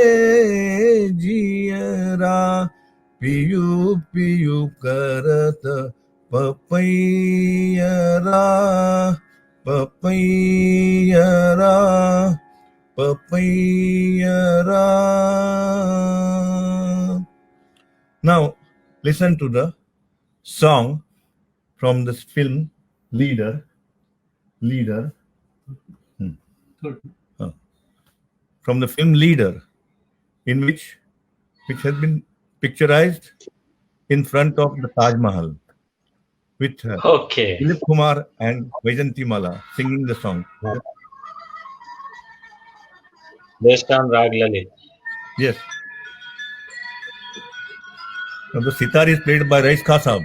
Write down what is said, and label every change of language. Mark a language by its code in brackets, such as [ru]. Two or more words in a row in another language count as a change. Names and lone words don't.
[hi] जियरा, पियू पियू करत पपैयरा, पपैयरा, पपैयरा. [en] Now listen to the song from this film Leader. From the film Leader, in which has been picturized in front of the Taj Mahal, with Dilip Kumar and Vaijanti Mala singing the song. Based on Rag Lalit. Yes. Now the sitar is played by Rais Khan Sahab.